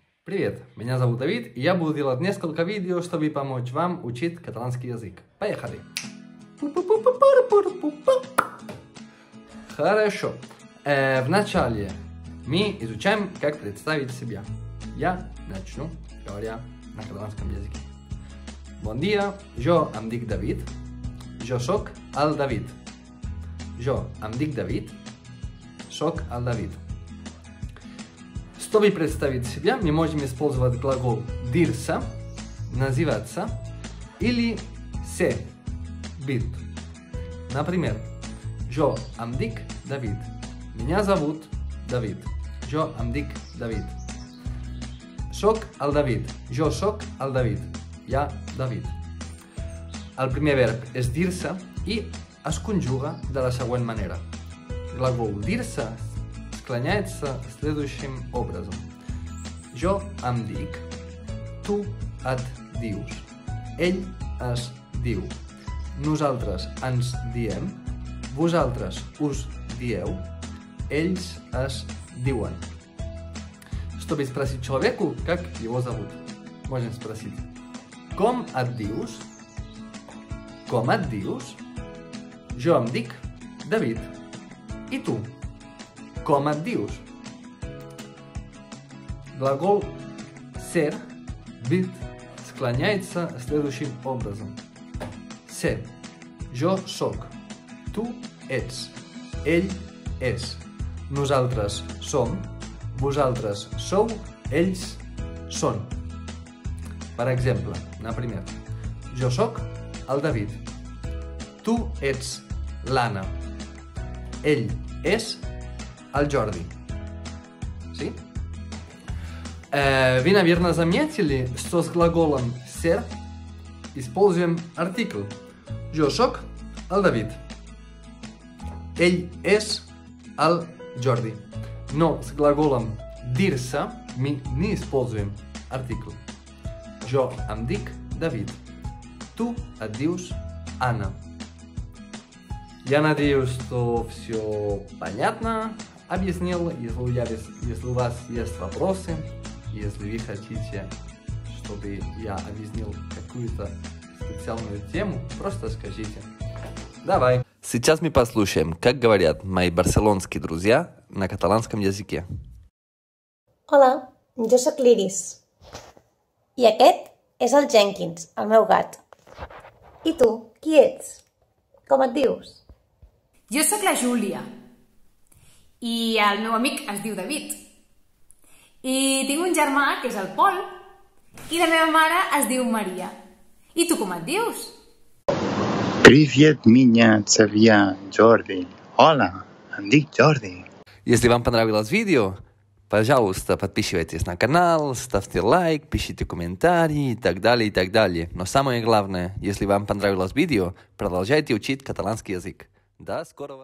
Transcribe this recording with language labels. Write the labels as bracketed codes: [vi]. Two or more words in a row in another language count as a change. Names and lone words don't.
[ru] Привет, меня зовут Давид, и я буду делать несколько видео, чтобы помочь вам учить каталанский язык. Поехали! Хорошо. Вначале мы изучаем, как представить себя. Я начну, говоря на каталанском языке. [ca] Bon dia, jo em dic David. Jo soc el David. Jo em dic David. Soc el David. [ru] Чтобы представить себя, мы можем использовать глагол dir-se, называться, или ser, быть. Например, [ca] jo em dic David. [ru] Меня зовут [ca] David. Jo em dic David. Soc el David. Jo soc el David. Ja, David. El primer verb és dir-se i es conjuga de la següent manera. [ru] Глагол dir-se склоняется следующим образом. [ca] Jo em dic, tu et dius, ell es diu, nosaltres ens diem, vosaltres us dieu, ells es diuen. [ru] Чтобы спросить человеку, как его зовут, можем спросить: [ca] Com et dius? Com et dius? Jo em dic David. I tu? Com et dius? [ru] Глагол ser, быть, склоняется следующим образом. [ca] Ser. Jo soc. Tu ets. Ell és. Nosaltres som. Vosaltres sou. Ells són. Per exemple, например, jo soc el David. Tu ets l'Anna. Ell és el Jordi. Sí? [ru] Вы, наверное, заметили, что с глаголом ser используем артикль. [ca] Jo soc el David. Ell és el Jordi. [ru] Но с глаголом dir-se мы не используем артикль. [ca] Jo em dic David. Tu et dius Anna. [ru] Я надеюсь, что все понятно объяснил. Если у вас есть вопросы, если вы хотите, чтобы я объяснил какую-то специальную тему, просто скажите. Давай. Сейчас мы послушаем, как говорят мои барселонские друзья на каталанском языке. [ca] Hola, jo sóc l'Iris. I aquest és el Jenkins, el meu gat. I tu, qui ets? Com et dius? Jo sóc la Júlia. I el meu amic es diu David. I tinc un germà, que és el Pol. I la meva mare es diu Maria. I tu com et dius? [ru] Привет, меня зовут Jordi. [ca] Hola, em dic Jordi. [ru] Если вам понравилось видео, пожалуйста, подписывайтесь на канал, ставьте лайк, пишите комментарии и так далее, и так далее. Но самое главное, если вам понравилось видео, продолжайте учить каталанский язык. До скорого!